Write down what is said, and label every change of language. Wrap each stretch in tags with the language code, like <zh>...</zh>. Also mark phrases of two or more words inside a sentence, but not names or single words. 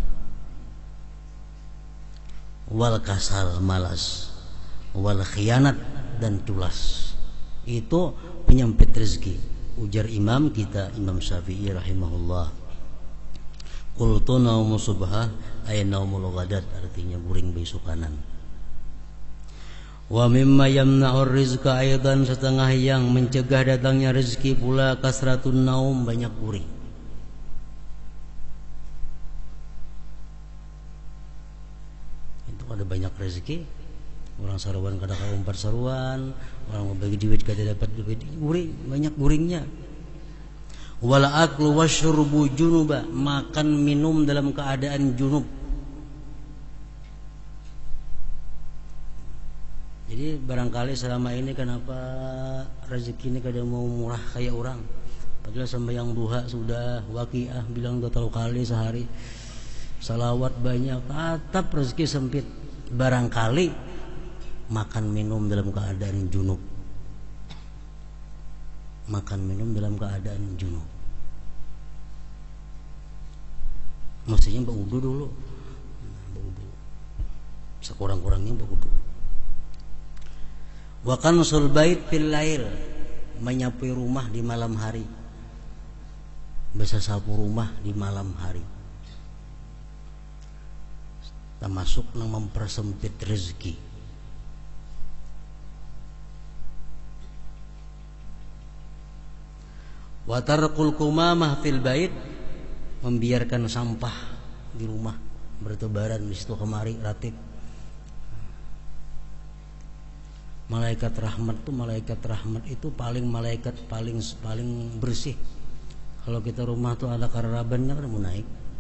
<ar>والكسل, malas. والخيانة,</ar> <bjn>dan culas. Itu penyempit rezeki. Ujar imam kita, Imam Syafi'i rahimahullah.</bjn> <ar>قلت نوم الصبح أي نوم الغداة,</ar> <bjn>artinya guring besokanan.</bjn> <ar>ومما يمنع الرزق أيضا,</ar> <bjn>setengah yang mencegah datangnya rezeki pula</bjn> <ar>كثرة النوم,</ar> <bjn>banyak guring. Itu ada banyak rezeki, orang saruan kada kaumpat saruan, orang mau bagi duit kada dapat duit, guring, banyak guringnya.</bjn> <ar>والأكل والشرب جنبا,</ar> <bjn>makan minum dalam keadaan junub. Jadi barangkali selama ini kenapa rezeki ini kada mau murah kayak orang. Padahal sembahyang duha sudah, waqiah bilang 2 kali sehari, salawat banyak, tetap rezeki sempit. Barangkali makan minum dalam keadaan junub. Makan minum dalam keadaan junub. Mestinya berwudu dulu. Berwudu. Sekurang-kurangnya berwudu.</bjn> <ar>وكنس البيت في الليل,</ar> <bjn>menyapu rumah di malam hari. Bisa sapu rumah di malam hari. Termasuk yang mempersempit rezeki.</bjn> <ar>وترك القمامة في البيت,</ar> <bjn>membiarkan sampah di rumah bertebaran di situ kemari ratib. Malaikat rahmat itu malaikat paling bersih. Kalau kita rumah tuh ada kararabannya kan mau naik.</bjn>